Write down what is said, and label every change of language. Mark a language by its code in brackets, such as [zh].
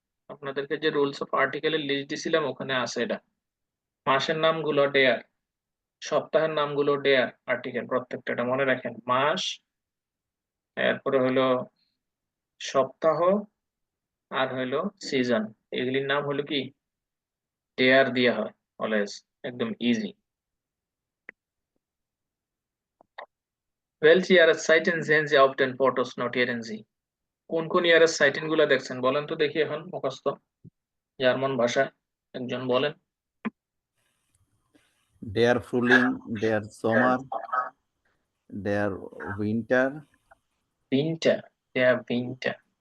[bn] আপনাদেরকে যে rules of আর্টিকেলের list দিছিলাম ওখানে আছে এটা। মাসের নামগুলো ডেয়ার, সপ্তাহের নামগুলো ডেয়ার আর্টিকেল প্রত্যেকটা, এটা মনে রাখেন। মাস, এরপরে হলো সপ্তাহ, আর হলো সিজন, এগুলির নাম হলো কি ডেয়ার দেওয়া হয় অলওয়েজ, একদম easy. [de] Welche Jahreszeiten sehen Sie auf den Fotos? Notieren Sie. [bn] কোন কোন Jahreszeiten গুলা দেখছেন বলেন তো দেখি এখন মুখস্থ জার্মান ভাষায় একজন বলেন। [de] ডেয়ার ফ্রুলিং, ডেয়ার সমর, ডেয়ার উইন্টার, Winter, der Winter,